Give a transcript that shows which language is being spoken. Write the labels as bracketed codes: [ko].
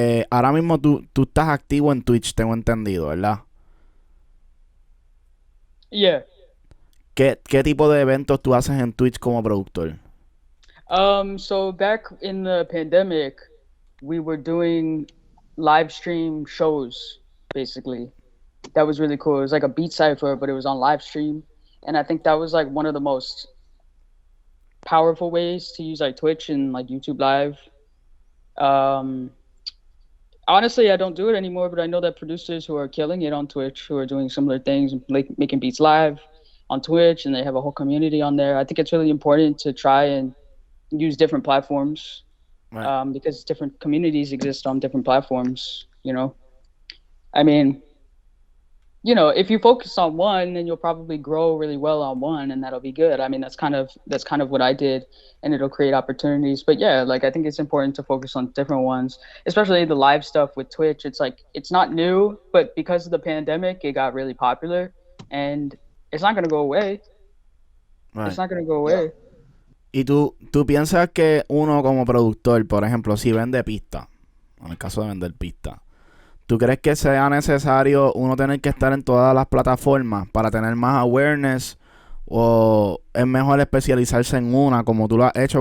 [es] Ahora mismo tú estás activo en Twitch, tengo entendido, ¿verdad? [en] Yeah. [es] ¿Qué tipo de eventos tú haces en Twitch como productor? [en] So back in the pandemic, we were doing live stream shows, basically. That was really cool. It was like a beat cipher, but it was on live stream. And I think that was like one of the most powerful ways to use like Twitch and like YouTube Live. Um, Honestly, I don't do it anymore, but I know that producers who are killing it on Twitch, who are doing similar things, like making beats live on Twitch, and they have a whole community on there. I think it's really important to try and use different platforms, Right. because different communities exist on different platforms. You know, I mean, you know, if you focus on one, then you'll probably grow really well on one, and that'll be good. I mean, that's kind of what I did, and it'll create opportunities. But yeah, like I think it's important to focus on different ones, especially the live stuff with Twitch. It's like it's not new, but because of the pandemic, it got really popular, and it's not gonna go away. It's Right. not gonna go Yeah. away. [es] Y tú piensas que uno como productor, por ejemplo, si vende pista, en el caso de vender pista, ¿tú crees que sea necesario uno tener que estar en todas las plataformas para tener más awareness? ¿O es mejor especializarse en una como tú lo has hecho?